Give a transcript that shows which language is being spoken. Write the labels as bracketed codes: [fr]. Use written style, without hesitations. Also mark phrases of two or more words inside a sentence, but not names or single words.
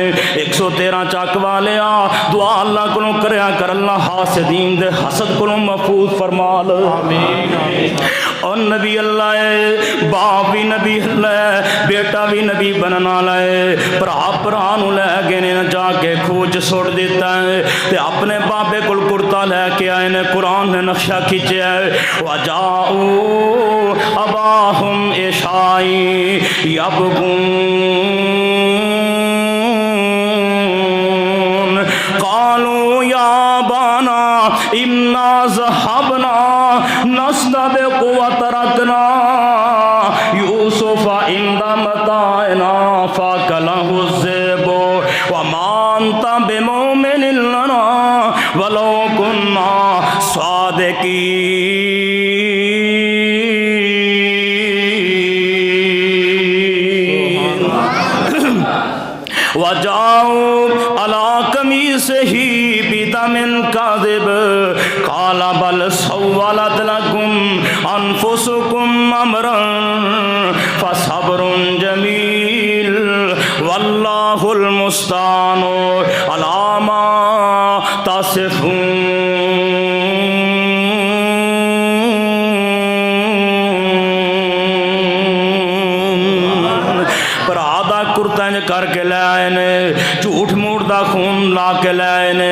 [pa] 113 ਚੱਕ ਵਾਲੇ ਦੁਆ ਅੱਲਾਹ ਕੋਲੋਂ ਕਰਿਆ ਕਰ, ਅੱਲਾਹ ਹਾਸਦੀਨ ਦੇ ਹਸਦ ਕੋਲੋਂ ਮਹਿਫ਼ੂਜ਼ ਫ਼ਰਮਾ ਲੋ। [hi] और नबी अल्लाह है, बाप भी नबी अल्लाह है, बेटा भी नबी बनने वाला है। [pa] ਭਰਾ ਨੂੰ ਲੈ ਗਏ ਨੇ, ਜਾ ਕੇ ਖੂਹ ਚ ਸੁੱਟ ਦਿੱਤਾ ਹੈ ਤੇ ਅਪਣੇ ਬਾਬੇ ਕੋਲ ਕੁੜਤਾ ਲੈ ਕੇ ਆਏ ਨੇ। ਕੁਰਾਨ ਨੇ ਨਕਸ਼ਾ ਖਿੱਚਿਆ ਹੈ, [ar] وجاءوا أباهم عشاء يبكون قالوا يا أبانا إنا ذهبنا نستبق و تركنا يوسف عند متاعنا فأكله الذئب و ما أنت بمؤمن لنا ولو كنا صادقين. وجاءوا على قميصه بدم كذب قال بل سولت لكم أنفسكم أمرا فصبر جميل والله المستعان على ما تصفون. [pa] ਕੁੜਤਾ ਜ ਕਰਕੇ ਲੈ ਆਏ ਨੇ, ਝੂਠ ਮੂਠ ਕਾ ਖ਼ੂਨ ਲਾ ਕੇ ਲੈ ਆਏ ਨੇ।